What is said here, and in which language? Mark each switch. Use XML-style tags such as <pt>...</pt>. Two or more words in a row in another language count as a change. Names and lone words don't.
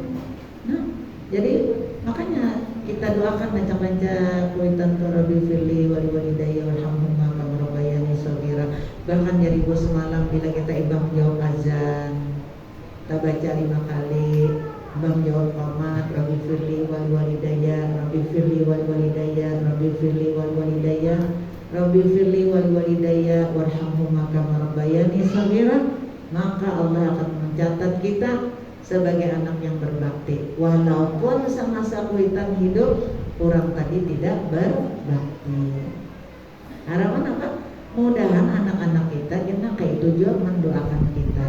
<bjn>Nah, jadi makanya kita doakan lancar-lancar kuitan</bjn> <ar>رب اغفر لي ولوالدي وارحمهما كما ربياني صغيرا.</ar> <bjn>Bahkan jadi bos semalam bila kita imam jawab azan, kita baca 5 kali, imam jawab qomat,</bjn> <ar>رب اغفر لي ولوالدي رب اغفر لي ولوالدي رب اغفر لي ولوالدي رب اغفر لي ولوالدي وارحمهما كما ربياني صغيرا,</ar> <bjn>maka Allah akan mencatat kita sebagai anak yang berbakti. Walaupun semasa kuitan hidup orang tadi tidak berbakti. Harapan apa? Mudahan anak-anak kita kayak tujuan mendoakan kita.</bjn>